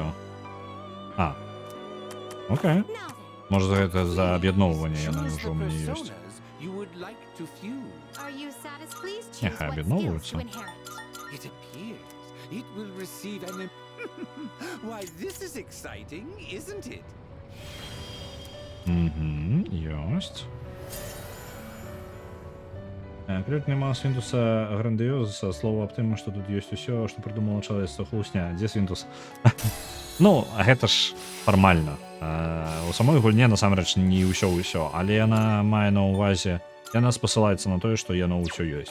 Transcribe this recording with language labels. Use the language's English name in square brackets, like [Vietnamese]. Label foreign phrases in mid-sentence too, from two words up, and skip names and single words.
[English] А. Окей. Now then, [Belarusian] Може за гэта за аб'ядноўванне яны [English] Choose [Belarusian] ўжо [English] the [Belarusian] ў мяне ёсць. [English] personas you would like to fuse. are you satisfied? Please choose [Ukrainian] Нехай [English] what skills [Ukrainian] об'єдновуються. [English] to inherit. It appears it will receive an. Why, this is exciting, isn't it? [Belarusian] Угу, ёсць. Крык нема Свинтуса грандиозуса, слово аб тым, што тут ёсць усё, што прыдумала чалавецтва хлусня. Дзе Свинтус? Ну, гэта ж фармальна. У самой гульне насамрэч не ўсё, але яна мае на ўвазе, яна спасылаецца на тое, што яно ўсё ёсць.